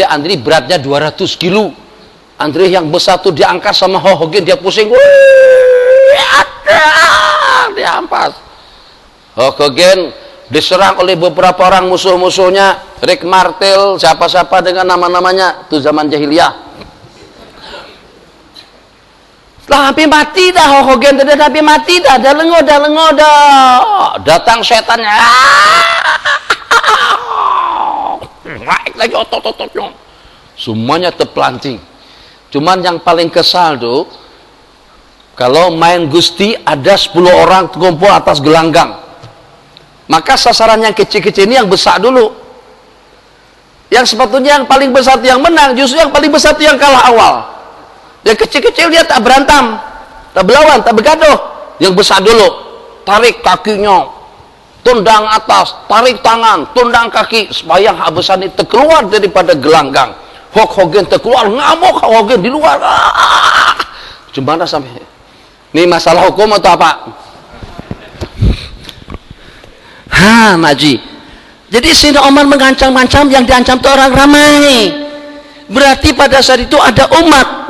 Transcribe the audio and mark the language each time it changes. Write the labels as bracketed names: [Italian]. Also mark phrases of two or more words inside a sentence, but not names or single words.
[Malay] Andre beratnya 200 kilo. Andre yang besar tuh diangkat sama Hulk Hogan, dia pusing. Dia ampas. Hulk Hogan diserang oleh beberapa orang musuh-musuhnya. Rick Martel, siapa-siapa dengan nama-namanya. Itu zaman jahiliyah. Lah hampir mati dah Hulk Hogan, hampir mati dah. Dah lengo dah. Datang setannya. Naik lagi otot-ototnya. Semuanya terpelanting. Cuman yang paling kesal tuh, kalau main Gusti ada 10 orang terkumpul atas gelanggang. Maka sasaran yang kecil-kecil ini yang besar dulu. Yang sepatutnya yang paling besar itu yang menang, justru yang paling besar itu yang kalah awal. Yang kecil-kecil dia tak berantem, tak berlawan, tak bergaduh. Yang besar dulu, tarik kakinya, tundang atas, tarik tangan, tundang kaki, supaya yang besar ini terkeluar daripada gelanggang. Hulk Hogan terkeluar, ngamuk Hulk Hogan di luar. Gimana sampai? Ini masalah hukum atau apa? Maji. Jadi Sayyidina Umar mengancam-ancam, yang diancam itu orang ramai. Berarti pada saat itu ada umat.